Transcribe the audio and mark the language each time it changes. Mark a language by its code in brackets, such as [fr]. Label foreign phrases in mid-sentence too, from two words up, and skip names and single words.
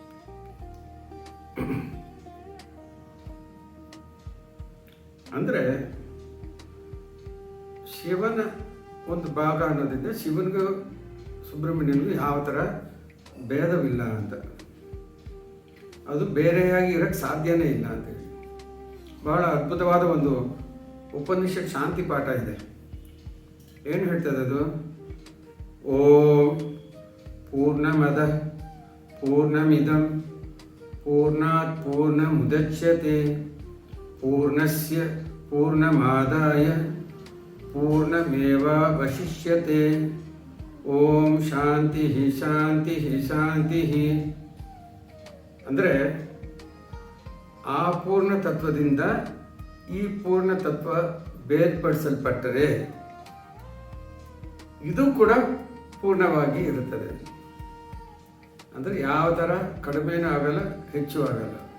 [kn] ಅಂದರೆ ಶಿವನ ಒಂದು ಭಾಗ ಅನ್ನೋದ್ರಿಂದ ಶಿವನಿಗೂ ಸುಬ್ರಹ್ಮಣ್ಯನಿಗೂ ಯಾವ ಥರ ಭೇದವಿಲ್ಲ ಅಂತ, ಅದು ಬೇರೆಯಾಗಿ ಇರೋಕ್ಕೆ ಸಾಧ್ಯನೇ ಇಲ್ಲ ಅಂತೇಳಿ ಬಹಳ ಅದ್ಭುತವಾದ ಒಂದು ಉಪನಿಷತ್ ಶಾಂತಿ ಪಾಠ ಇದೆ. ಏನು ಹೇಳ್ತದೆ ಅದು? [sa] ಓಂ ಪೂರ್ಣಮದ ಪೂರ್ಣಮಿದಂ ಪೂರ್ಣಾತ್ ಪೂರ್ಣಮುದಚ್ಯತೆ ಪೂರ್ಣಸ್ಯ ಪೂರ್ಣಮಾದಾಯ ಪೂರ್ಣಮೇವಾವಶಿಷ್ಯತೆ. ಓಂ ಶಾಂತಿ ಶಾಂತಿ ಶಾಂತಿ. [kn] ಅಂದರೆ ಆ ಪೂರ್ಣ ತತ್ವದಿಂದ ಈ ಪೂರ್ಣ ತತ್ವ ಬೇರ್ಪಡಿಸಲ್ಪಟ್ಟರೆ ಇದು ಕೂಡ ಪೂರ್ಣವಾಗಿ ಇರುತ್ತದೆ. ಅಂದರೆ ಯಾವ ಥರ ಕಡಿಮೆನೂ ಆಗಲ್ಲ, ಹೆಚ್ಚು ಆಗಲ್ಲ.